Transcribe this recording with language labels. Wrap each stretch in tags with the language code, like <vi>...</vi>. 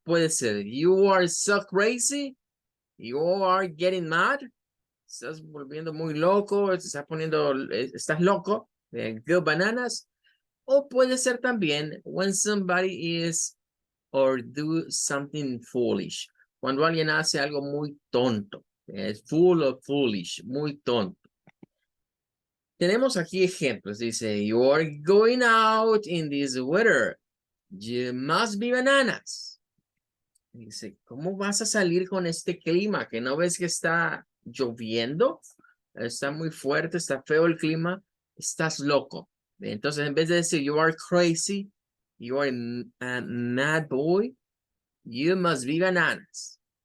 <es>Puede ser</es> <en>you are so crazy, you are getting mad,</en> <es>estás volviendo muy loco, estás loco,</es> <en>Go Bananas.</en> <es>O puede ser también</es> <en>when somebody is or do something foolish.</en> <es>Cuando alguien hace algo muy tonto. Es</es> <en>full of foolish,</en> <es>muy tonto. Tenemos aquí ejemplos.</es> <en>Dice, you are going out in this weather. You must be bananas.</en> <es>Dice, ¿cómo vas a salir con este clima? ¿Que no ves que está lloviendo? Está muy fuerte, está feo el clima. Estás loco. Entonces, en vez de decir,</es> <en>you are crazy, you are a mad boy, you must be bananas.</en>